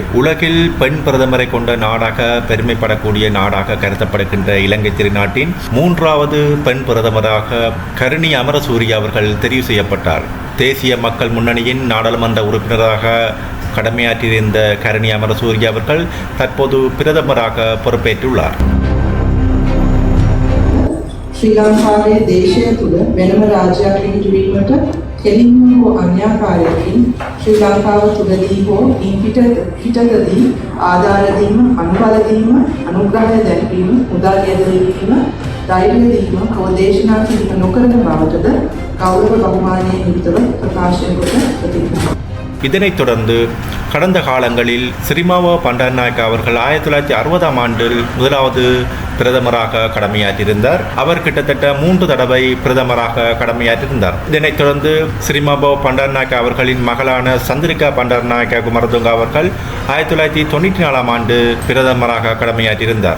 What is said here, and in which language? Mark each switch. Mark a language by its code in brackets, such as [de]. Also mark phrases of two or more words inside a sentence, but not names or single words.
[ta] உலகில் பெண் பிரதமரை கொண்ட நாடாக பெருமைப்படக்கூடிய நாடாக கருதப்படுகின்ற இலங்கை திருநாட்டின் 3வது பெண் பிரதமராக கருணி அமரசூரிய அவர்கள் தெரிவு செய்யப்பட்டார். தேசிய மக்கள் முன்னணியின் நாடாளுமன்ற உறுப்பினராக கடமையாற்றியிருந்த கருணி அமரசூரிய அவர்கள் தற்போது பிரதமராக பொறுப்பேற்றுள்ளார். [si] ශ්‍රී ලංකාවේ දේශය තුළ වෙනම රාජ්‍යයක් ඉදිරිවීමට කෙලින්ම හෝ අන්‍යාකාරයකින් ශ්‍රී ලංකාව තුළදී හෝ පිටතදී ආධාර දීම, අනුබල දීම, අනුග්‍රහය දැක්වීම, මුදල් යෙදවීම, ධෛර්ය දීම, ප්‍රෝදේශනා කිරීම නොකරන බවටද ගෞරව බහුමානයෙන් යුක්තව ප්‍රකාශය කොට ප්‍රතික්‍රියා. [ta] இதனைத் தொடர்ந்து கடந்த காலங்களில் சிறிமாவோ பண்டாரநாயக்க அவர்கள் 1960ஆம் ஆண்டில் முதலாவது பிரதமராக கடமையாற்றியிருந்தார். அவர் கிட்டத்தட்ட 3 தடவை பிரதமராக கடமையாற்றியிருந்தார். இதனைத் தொடர்ந்து சிறிமாவோ பண்டாரநாயக்க அவர்களின் மகளான சந்திரிகா பண்டாரநாயக்க குமரதுங்க அவர்கள் 1994ஆம் ஆண்டு பிரதமராக கடமையாற்றியிருந்தார்.